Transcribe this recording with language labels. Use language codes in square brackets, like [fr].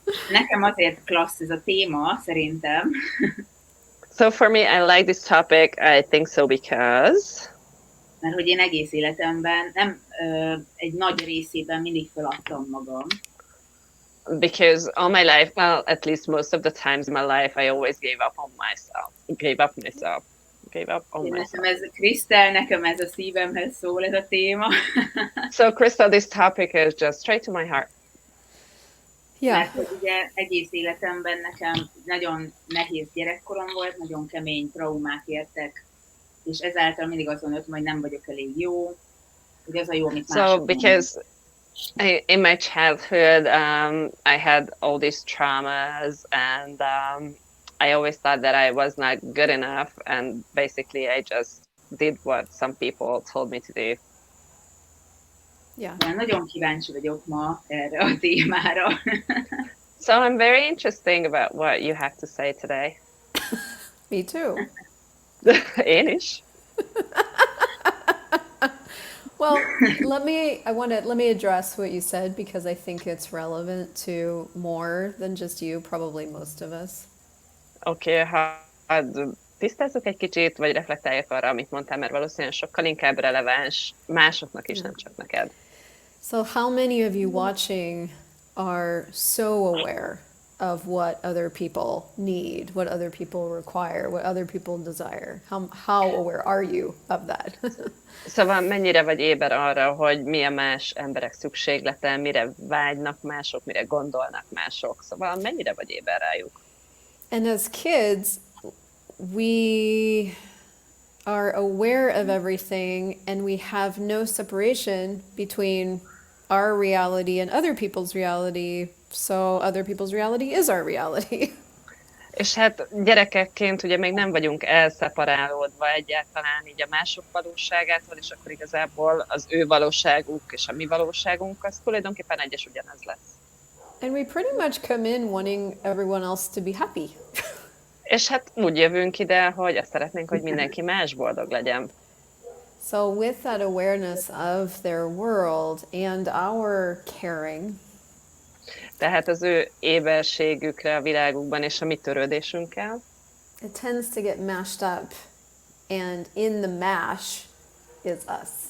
[hu] Nekem azért klassz ez a téma, szerintem. [en] So for me, I like this topic. I think so because... [hu] Mert hogy én egész életemben, nem egy nagy részében mindig feladtam magam. [en] Because all my life, well, at least most of the times in my life, I always gave up on myself. Gave up on myself. [hu] Nekem ez, Christel, nekem ez a szívemhez szól ez a téma. [en] So Crystal, this topic is just straight to my heart. Yeah. [hu] Mert hogy ugye egész életemben nekem nagyon nehéz gyerekkorom volt, nagyon kemény traumák értek, és ezáltal mindig azon jöttem, hogy nem vagyok elég jó, hogy az a jó, amit mások [en] So because in my childhood, I had all these traumas, and I always thought that I was not good enough, and basically I just did what some people told me to do. Yeah. [hu] Nagyon kíváncsi vagyok ma erre a témára. [en] So I'm very interested about what you have to say today. Me too. [hu] Én is. [en] Well, let me address what you said because I think it's relevant to more than just you, probably most of us. [hu] Oké, tisztázzuk egy kicsit, vagy reflektáljak arra, amit mondtál, mert valószínűleg sokkal inkább releváns másoknak is, nem csak neked. [en] So how many of you watching are so aware of what other people need, what other people require, what other people desire? How aware are you of that? [hu] Szóval mennyire vagy éber arra, hogy mi a más emberek szükséglete, mire vágynak mások, mire gondolnak mások? Szóval mennyire vagy éber rájuk? [en] And as kids, we are aware of everything and we have no separation between our reality and other people's reality, so other people's reality is our reality. [hu] És hát gyerekekként ugye még nem vagyunk elszeparálódva egyáltalán így a mások valóságától, és akkor igazából az ő valóságuk és a mi valóságunk az tulajdonképpen egyes ugyanaz lesz. [en] And we pretty much come in wanting everyone else to be happy. [hu] És hát úgy jövünk ide, hogy azt szeretnénk, hogy mindenki más boldog legyen. [en] So with that awareness of their world and our caring, [hu] Tehát az ő éberségükre a világukban és a mi törődésünkkel, [en] it tends to get mashed up, and in the mash is us.